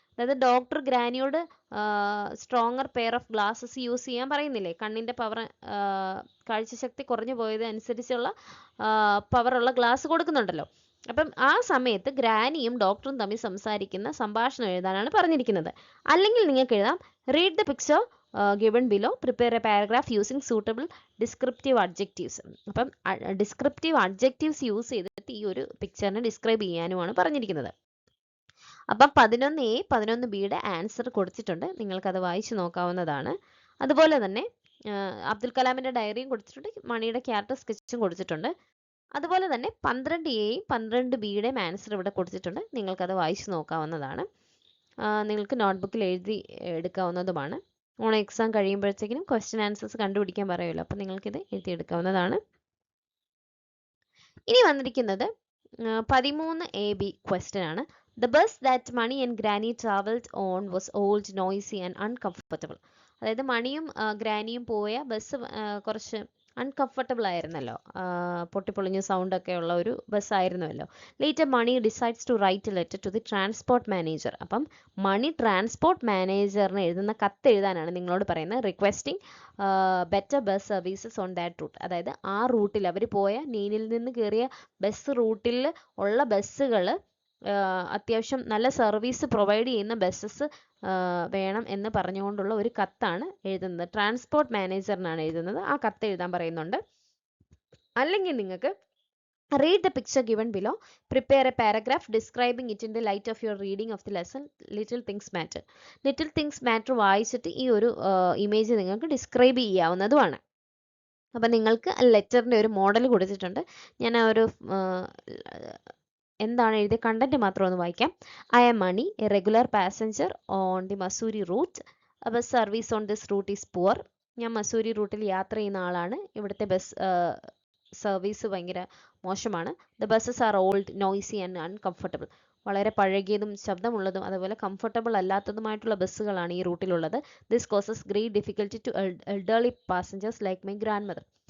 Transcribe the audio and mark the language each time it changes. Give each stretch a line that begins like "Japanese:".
Malayalam: അതായത് doctor ഗ്രാനിയോട്
English: stronger pair of glasses
Malayalam: use ചെയ്യാൻ പറയുന്നില്ലേ? കണ്ണിന്റെ പവർ, കാഴ്ചശക്തി കുറഞ്ഞു പോയത് അനുസരിച്ചുള്ള പവറുള്ള ഗ്ലാസ് കൊടുക്കുന്നുണ്ടല്ലോ. അപ്പം ആ സമയത്ത് ഗ്രാനിയും ഡോക്ടറും തമ്മിൽ സംസാരിക്കുന്ന സംഭാഷണം എഴുതാനാണ് പറഞ്ഞിരിക്കുന്നത്. അല്ലെങ്കിൽ നിങ്ങൾക്ക് എഴുതാം
English: Read the picture given below, prepare a paragraph using suitable descriptive adjectives.
Malayalam: അപ്പം ഡിസ്ക്രിപ്റ്റീവ് അഡ്ജക്റ്റീവ്സ് യൂസ് ചെയ്തിട്ട് ഈ ഒരു പിക്ചറിനെ ഡിസ്ക്രൈബ് ചെയ്യാനുമാണ് പറഞ്ഞിരിക്കുന്നത്. അപ്പം 11A 11Bയുടെ ആൻസർ കൊടുത്തിട്ടുണ്ട്, നിങ്ങൾക്കത് വായിച്ചു നോക്കാവുന്നതാണ്. അതുപോലെ തന്നെ അബ്ദുൽ കലാമിന്റെ ഡയറിയും കൊടുത്തിട്ടുണ്ട്, മണിയുടെ ക്യാരക്ടർ സ്കെച്ചും കൊടുത്തിട്ടുണ്ട്. അതുപോലെ തന്നെ 12Aയും 12Bയുടെയും ആൻസർ ഇവിടെ കൊടുത്തിട്ടുണ്ട്, നിങ്ങൾക്കത് വായിച്ചു നോക്കാവുന്നതാണ്. നിങ്ങൾക്ക് നോട്ട്ബുക്കിൽ എഴുതി എടുക്കാവുന്നതുമാണ്. ഓൺ എക്സാം കഴിയുമ്പോഴത്തേക്കിനും ക്വസ്റ്റ്യൻ ആൻസേഴ്സ് കണ്ടുപിടിക്കാൻ പറയുമല്ലോ, അപ്പം നിങ്ങൾക്കിത് എഴുതിയെടുക്കാവുന്നതാണ്. ഇനി വന്നിരിക്കുന്നത് 13AB ക്വസ്റ്റ്യൻ ആണ്.
English: The bus that Mani and Granny traveled on was old, noisy and uncomfortable.
Malayalam: അതായത് മണിയും ഗ്രാനിയും പോയ ബസ് കുറച്ച് അൺകംഫർട്ടബിൾ ആയിരുന്നല്ലോ, പൊട്ടിപ്പൊളിഞ്ഞ സൗണ്ട് ഒക്കെ ഉള്ള ഒരു ബസ് ആയിരുന്നല്ലോ.
English: Later Mani decides to write a letter to the transport manager.
Malayalam: അപ്പം മണി ട്രാൻസ്പോർട്ട് മാനേജറിന് എഴുതുന്ന കത്ത് എഴുതാനാണ് നിങ്ങളോട് പറയുന്നത്.
English: Requesting better bus services on that route.
Malayalam: അതായത് ആ റൂട്ടിൽ അവർ പോയ നെയ്നിൽ നിന്ന് കയറിയ ബസ് റൂട്ടിൽ ഉള്ള ബസ്സുകൾ അത്യാവശ്യം നല്ല സർവീസ് പ്രൊവൈഡ് ചെയ്യുന്ന ബസ്സസ് വേണം എന്ന് പറഞ്ഞുകൊണ്ടുള്ള ഒരു കത്താണ് എഴുതുന്നത്. ട്രാൻസ്പോർട്ട് മാനേജറിനാണ് എഴുതുന്നത്, ആ കത്ത് എഴുതാൻ പറയുന്നുണ്ട്. അല്ലെങ്കിൽ നിങ്ങൾക്ക്
English: Read the picture given below. Prepare a paragraph describing it in the light of your reading of the lesson Little Things Matter.
Malayalam: Little Things Matter വായിച്ചിട്ട് ഈ ഒരു ഇമേജ് നിങ്ങൾക്ക് ഡിസ്ക്രൈബ് ചെയ്യാവുന്നതുമാണ്. അപ്പം നിങ്ങൾക്ക് ലെറ്ററിൻ്റെ ഒരു മോഡൽ കൊടുത്തിട്ടുണ്ട്. ഞാൻ ആ ഒരു എന്താണ് എഴുതിയ കണ്ടന്റ് മാത്രം ഒന്ന് വായിക്കാം.
English: I am Mani, a regular passenger on the Mussoorie route. Bus service on this route is poor.
Malayalam: ഞാൻ മസൂരി റൂട്ടിൽ യാത്ര ചെയ്യുന്ന ആളാണ്. ഇവിടുത്തെ ബസ് സർവീസ് ഭയങ്കര മോശമാണ്.
English: The buses are old, noisy and uncomfortable.
Malayalam: വളരെ പഴകിയതും ശബ്ദമുള്ളതും അതുപോലെ കംഫർട്ടബിൾ അല്ലാത്തതുമായിട്ടുള്ള ബസ്സുകളാണ് ഈ റൂട്ടിലുള്ളത്.
English: This causes great difficulty to elderly passengers like my grandmother.